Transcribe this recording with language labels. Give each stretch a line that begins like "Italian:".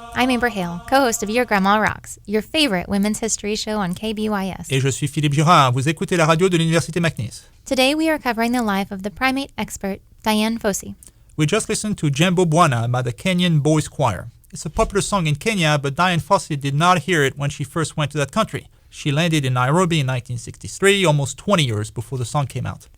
English: I'm Amber Hale, co-host of Your Grandma Rocks, your favorite women's history show on KBYS.
French: Et je suis Philippe Girard. Vous écoutez la radio de l'Université McNeese.
English: Today we are covering the life of the primate expert Dian Fossey. We just listened to Jambo Bwana by the Kenyan Boys Choir. It's a popular song in Kenya, but Dian Fossey did not hear it when she first went to that country. She landed in Nairobi in 1963, almost 20 years before the song came out.